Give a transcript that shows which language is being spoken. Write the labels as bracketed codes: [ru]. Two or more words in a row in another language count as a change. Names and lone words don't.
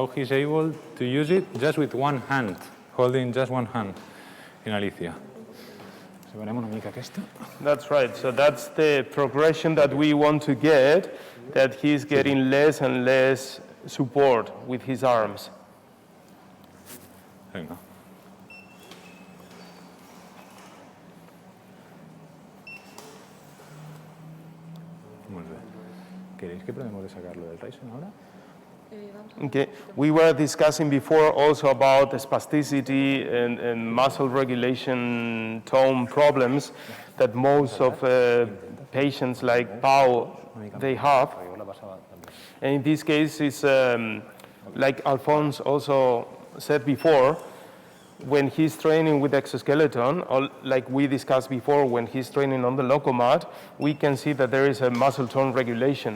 [en] he's able to use it just with one hand, holding just one hand in Alicia. [ca] Separem una mica aquesta. [en] That's right. So that's the progression that we want to get, that he's getting less and less support with his arms. [ca] Venga. Molt bé. [es] ¿Queréis que probemos de sacarlo del Ryzen ahora? [en] Okay. We were discussing before also about the spasticity and muscle regulation tone problems that most of patients like Pau, they have. And in this case, it's like Alphonse also said before, when he's training with exoskeleton, or like we discussed before, when he's training on the Locomat, we can see that there is a muscle tone regulation.